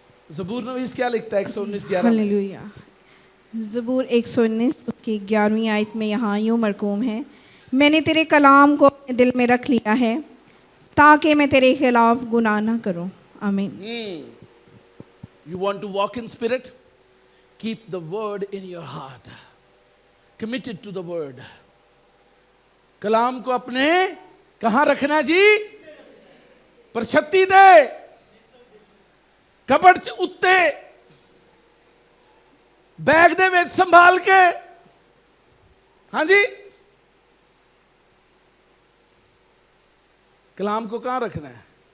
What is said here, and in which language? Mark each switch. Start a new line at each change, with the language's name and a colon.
Hindi: ज़बूर नवीस क्या लिखता है? 119:11। हालेलुया। ज़बूर 119 उसकी 11वीं आयत में यहाँ यूँ मरकूम है, मैंने तेरे कलाम को अपने दिल में रख लिया है ताकि मैं तेरे खिलाफ गुनाह ना करूं। आमीन।
English: You want to walk in spirit? Keep the word in your heart. Committed to the word.
Hindi: कलाम को अपने कहाँ रखना जी?
Punjabi: परछत्ती दे, कबड़ च उत्ते, बैग दे विच संभाल के।
Hindi: हाँ जी, कलाम को कहाँ रखना है?